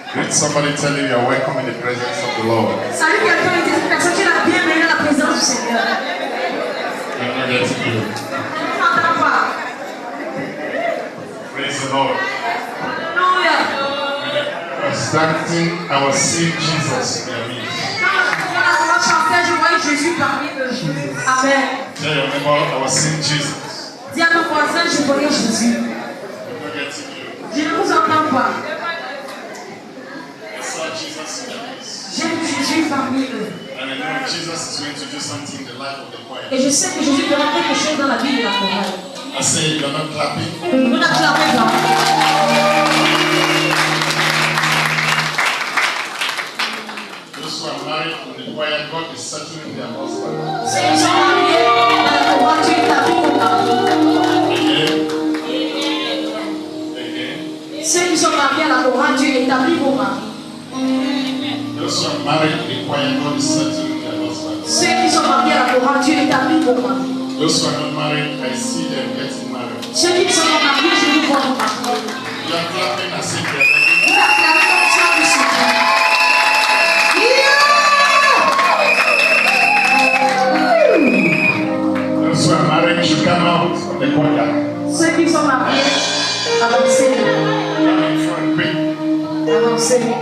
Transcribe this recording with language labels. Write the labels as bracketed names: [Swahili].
[English] Somebody tell you you're welcome in the presence of the Lord. [French] Salut quelqu'un et dis cette personne qui est la bienvenue dans la présence du Seigneur. [English] I'm not getting you. [French] Je n'entends pas. [English] Praise the Lord. [French] Alléluia. [English] When I was dancing, I was seeing Jesus in the midst. [French] Quand on chantait, je voyais Jésus parmi eux. [English] Amen. Tell your neighbor, I was seeing Jesus. [French] Dis à ton voisin, je voyais Jésus. [English] I'm not getting you. [French] Je ne vous entends pas. [English] I saw Jesus in the midst. [French] J'ai vu Jésus parmi eux. [English] And I know Jesus is going to do something in the life of the choir. [French] Et je sais que Jésus fera quelque chose dans la vie de la chorale. [English] I say, you're not clapping. [French] Vous n'acclamez pas. [English] Those who are married in the choir, God is settling their husband. [French] Ceux qui sont mariés dans la chorale, tu établis vos maris. [English] Again. [French] Ceux qui sont mariés à la chorale, tu établis vos maris. [English] Those who are married in the choir, God is settling their husband. [French] Ceux qui sont mariés à la chorale, tu établis vos maris. [English] Those who are not married, I see them getting married. [French] Ceux qui sont mariés, je vous vois vous marier. [English] You are clapping as if you're [French] Vous acclamez comme ça, vous soutenez. [English] Those who are married should come out of the choir. [French] Ceux qui sont mariés, avancez. [English] Come in front, quick. [French] Avancez.